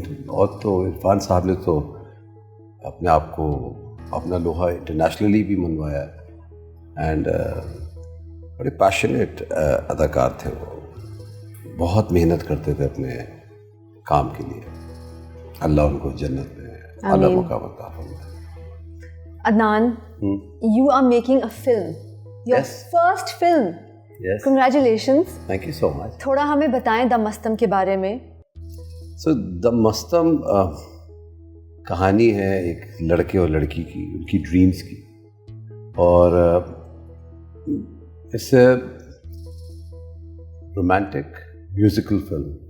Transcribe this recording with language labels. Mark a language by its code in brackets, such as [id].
[ur] اور تو عرفان صاحب نے تو اپنے آپ کو اپنا لوہا انٹرنیشنلی بھی منوایا, اینڈ بڑے پیشنیٹ اداکار تھے. وہ بہت محنت کرتے تھے اپنے کام کے لیے. اللہ ان کو جنت میں اعلیٰ مقام عطا فرمائے. [en] Adnan, you are making a film, your first film. Yes. Congratulations. Thank you so much. [ur] تھوڑا ہمیں بتائیں دا مستم کے بارے میں. So دا مستم کہانی ہے ایک لڑکے اور لڑکی کی, ان کی ڈریمز کی, اور اس سے رومانٹک میوزیکل فلم.